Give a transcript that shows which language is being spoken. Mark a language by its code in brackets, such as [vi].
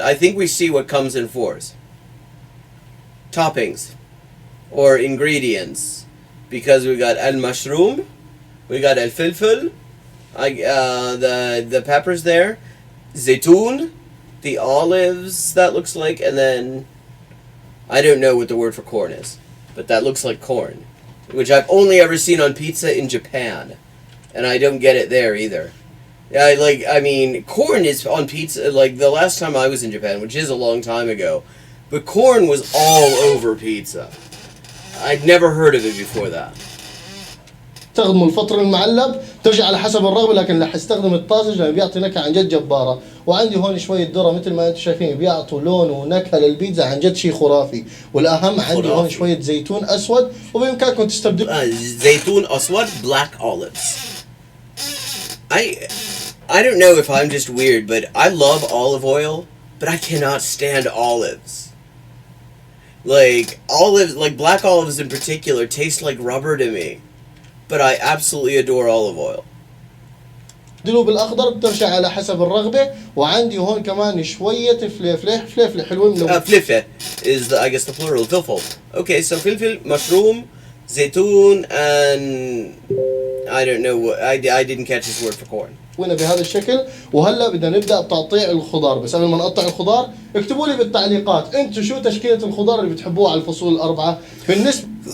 [en] I think we see what comes in fours. Toppings or ingredients, because we got al mushroom, we got al filfil, the peppers there, zaytun, the olives that looks like, and then I don't know what the word for corn is, but that looks like corn, which I've only ever seen on pizza in Japan, and I don't get it there either. I mean, corn is on pizza, like the last time I was in Japan, which is a long time ago, but corn was all over pizza. I'd never heard of it before that. [ar] استخدموا الفطر المعلب، ترجع على حسب الرغبه، لكن رح استخدم الطازج لانه بيعطي نكهه عن جد جباره. وعندي هون شويه ذره مثل ما انتم شايفين بيعطوا لون ونكهه للبيتزا عن جد شيء خرافي. والاهم عندي هون شويه زيتون اسود، وبامكانكم تستبدلوا زيتون اسود, [en] black olives. I don't know if I'm just weird, but I love olive oil, but I cannot stand olives. Like olives, like black olives in particular, taste like rubber to me. But I absolutely adore olive oil. [ar] دلو بالاخضر بترجع على حسب الرغبه. وعندي هون كمان شويه فلفله حلوه من [en] فلفله is I guess the plural filfil. Okay, so filfil, mushroom, zaytun, and I don't know what I didn't catch this word for corn. [ar] بهذا الشكل. وهلا بدنا نبدا بتقطيع الخضار، بس قبل ما نقطع الخضار اكتبوا لي بالتعليقات انتم شو تشكيله الخضار اللي بتحبوها على الفصول الاربعه. بالنسبه